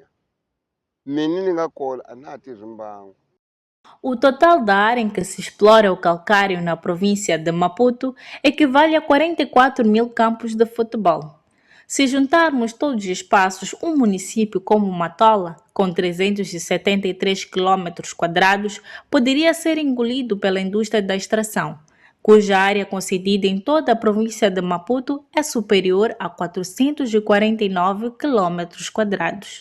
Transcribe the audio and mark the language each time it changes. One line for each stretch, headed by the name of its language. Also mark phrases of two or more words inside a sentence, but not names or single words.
Tsonga: Mina ni nga kola a na ha tirhi mbangu.
Portuguese: O total da área em que se explora o calcário na província de Maputo equivale a 44.000 campos de futebol. Se juntarmos todos os espaços, um município como Matola, com 373 km², poderia ser engolido pela indústria da extração, cuja área concedida em toda a província de Maputo é superior a 449 km².